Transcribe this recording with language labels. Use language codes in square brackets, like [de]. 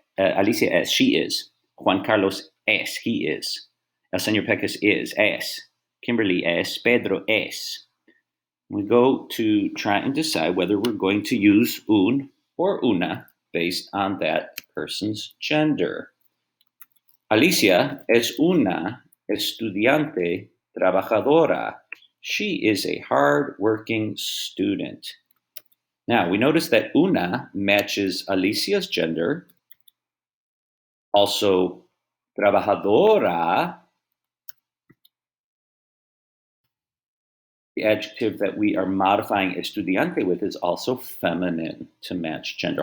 [en] Alicia es, she is. Juan Carlos es, he is. [es] El señor Pecas is, es. Kimberly es, Pedro es. [en] We go to try and decide whether we're going to use un or una based on that person's gender. [es] Alicia es una estudiante trabajadora. [en] She is a hard-working student. Now, we notice that una matches Alicia's gender. Also, trabajadora, the adjective that we are modifying estudiante with, is also feminine to match gender.